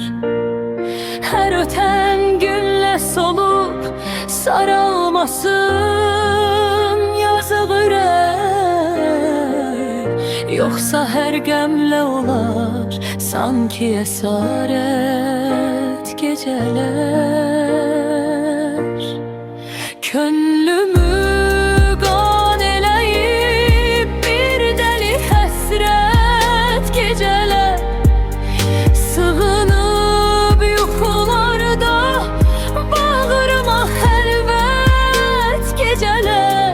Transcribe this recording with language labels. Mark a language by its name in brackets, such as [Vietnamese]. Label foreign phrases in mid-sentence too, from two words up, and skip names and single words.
[Turkish] Her öten günlə solup saralmasın yazık ürek. Yoksa her gəmlə olar sanki esaret geceler. [Azerbaijani] Könlümü qan eləyib bir deli həsrət geceler. Sığınıb yuxularda bağrıma xəlvət geceler.